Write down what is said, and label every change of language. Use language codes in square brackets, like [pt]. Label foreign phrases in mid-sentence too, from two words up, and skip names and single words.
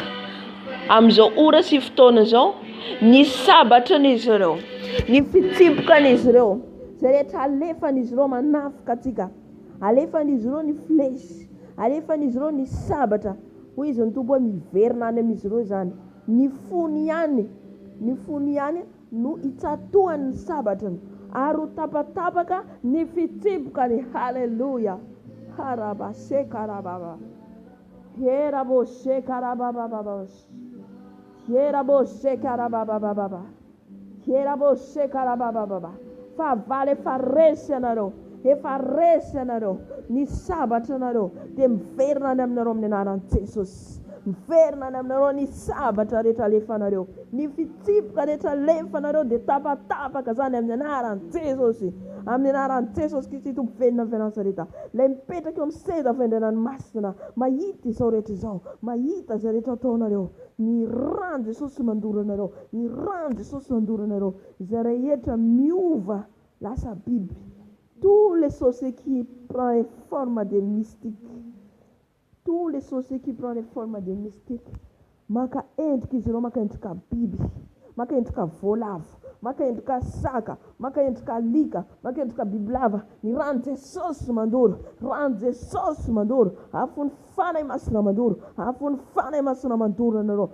[mg] Amin'izao ora sy fotoana izao, ny sabatra an'izy ireo, ny fitsipokan'izy ireo, zay rehetra alefan'izy ireo manafika atsika, alefan'izy ireo ny flesy, alefan'izy ireo ny sabatra, hoy izy ny tompo hoe miverina any amin'izy ireo zany. Ny fony ihany no hitsatohan'ny sabatrany ary ho tapatapaka ny fitsipokany. Halleluja. Harabashe karababa. Yeraboshe karababa. Yeraboshe karababa. Yeraboshe karababa. Fa vale resy anareo, efa resy anareo ny sabatra anareo dia miverina any aminareo amin'ny anaran'i Jesosy. Miverina any aminareo ny sabatra rehetra alefanareo, ny fitsipoka rehetra alefanareo dia tapatapaka zany amin'ny anaran'i Jesosy. Amin'ny anaran'i Jesosy Kristy Tompo venina avy Nazareta, ilay mipetraka eo amin'ny seza fiandriananomasina, mahita izao rehetra izao, mahita izay rehetra ataonareo. Ny ran Jesosy mandoro anareo, ny ran Jesosy mandoro anareo, izay rehetra miova lasa biby. [fr] Tous les sorciers qui prennent les formes des mystiques, tous les sorciers qui prennent les formes des mystiques, [mg] maka endrika izy ireo, maka endrika biby, maka endrika voalavo, maka endrika saka, maka endrika alika, maka endrika bibilava. Ny ran Jesosy mandoro, ran Jesosy mandoro, afony fanay masina mandoro, afony fanay masina mandoro anareo.